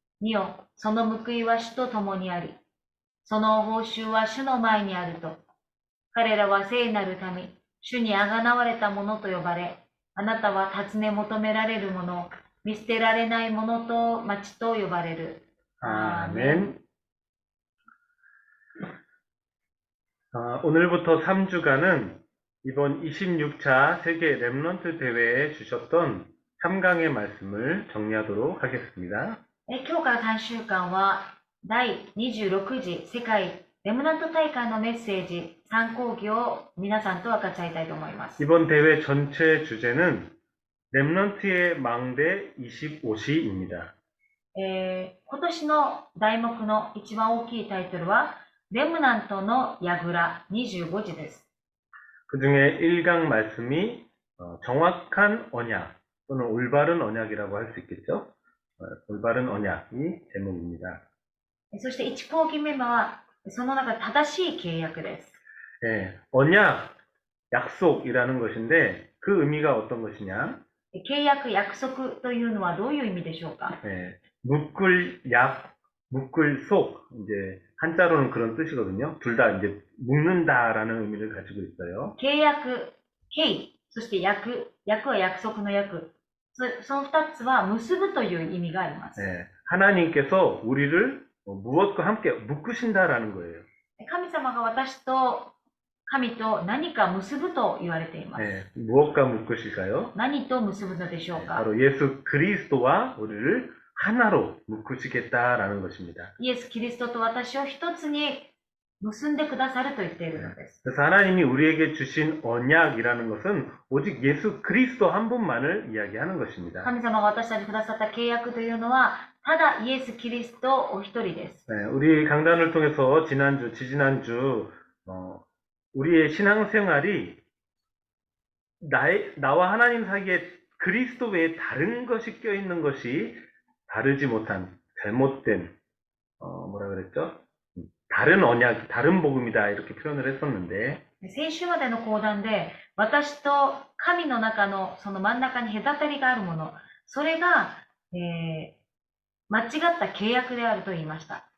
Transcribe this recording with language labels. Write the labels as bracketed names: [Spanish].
[Japanese] 見よ、その報いは主と共にあり、その報酬は主の前にあると。彼らは聖なる民、主にあがなわれた者と呼ばれ、あなたは尋ね求められる者、見捨てられない者と町と呼ばれる。 [Korean] 아멘. 오늘부터 3주간은 이번 26차 세계 렘넌트 대회에 주셨던 3강의 말씀을 정리하도록 하겠습니다. [Japanese] 今日から3週間は第26次世界レムナント大会のメッセージ参考義を皆さんと分かち合いたいと思います。 [Korean] 이번 대회 전체 주제는 렘넌트의 망대 25시입니다. [Japanese] 今年の題目の一番大きいタイトルはレムナントの櫓25時です。 [Korean] 그 중에 1강 말씀이 정확한 언약 또는 올바른 언약이라고 할 수 있겠죠. 올바른 언약이 제목입니다. [Japanese] そして1項決めは、その中で正しい契約です。 [Korean] 예, 언약, 약속이라는 것인데 그 의미가 어떤 것이냐? [Japanese] 契約、約束というのはどういう意味でしょうか？ [Korean] 예, 묶을 약, 묶을 속, 이제 한자로는 그런 뜻이거든요. 둘 다 이제 묶는다라는 의미를 가지고 있어요. [Japanese] 契約、契、そして約、約は約束の約。その2つは結ぶという意味があります。 [Korean] 예, 하나님께서 우리를 무엇과 함께 묶으신다라는 거예요. [Japanese] 神様が私と神と何か結ぶと言われています。 [Korean] 예, 무엇과 묶으실까요? [Japanese] 何と結ぶのでしょうか？ [Korean] 바로 예수 그리스도와 우리를 하나로 묶으시겠다라는 것입니다. [Japanese] イエス・キリストと私を一つに結んでくださると言っているのです。 [Korean] 그래서 하나님이 우리에게 주신 언약이라는 것은 오직 예수 그리스도 한 분만을 이야기하는 것입니다. [Japanese] 神様が私たちにくださった契約というのは、ただイエス・キリストお一人です。 [Korean] 네, 우리 강단을 통해서 지난주, 지지난주 우리의 신앙생활이 나와 하나님 사이에 그리스도 외에 다른 것이 껴있는 것이 다르지 못한 잘못된 뭐라 그랬죠? 다른 언약, 다른 복음이다 이렇게 표현을 했었는데 [Japanese] 先週までの講談で、私と神の中のその真ん中に隔たりがあるもの、それが、間違った契約であると言いました。